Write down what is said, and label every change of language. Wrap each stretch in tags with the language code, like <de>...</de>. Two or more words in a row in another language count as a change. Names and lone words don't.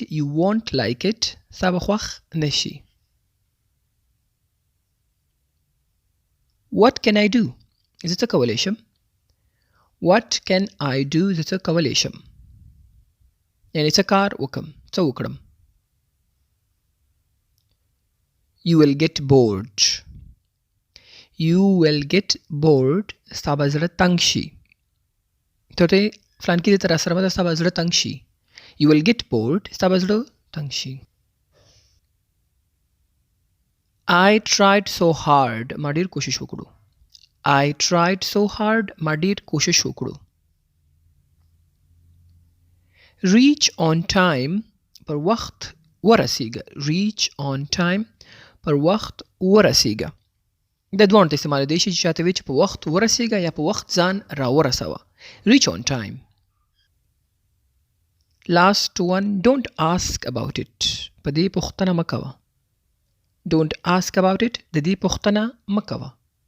<en>You won't like it.</en> <ps>ستا به خوښ نشي.</ps> <en>What can I do?</en> <ps>زه څه کولی شم؟</ps> <en>What can I do?</en> <ps>زه څه کولی شم؟ یعنی څه کار وکم؟ څه وکړم؟</ps> <en>You will get bored. You will get bored.</en> <ps>ستا به زړه تنګ شي. ته ورته فلانکي دې ته راسره مه ده ستا به زړه تنګ شي.</ps> <en>You will get bored.</en> <ps>ستا به زړه تنګ شي.</ps> <en>I tried so hard.</en> <ps>ما ډیر کوشش وکړو.</ps> <en>I tried so hard.</en> <ps>ما ډیر کوشش وکړو.</ps> <en>Reach on time.</en> <ps>پر وخت ورسیږه.</ps> <en>Reach on time.</en> <ps>پر وخت ورسیږه. د دوه ته استعمال دی چې چاته وی چې په وخت ورسیږه یا په وخت ځان را ورسوه.</ps> <en>Reach on time. Last one. Don't ask about it.</en> <ps>په دې پوښتنه مه کوه.</ps> <en>Don't ask about it.</en> <ps>د دې پوښتنه مه کوه.</ps>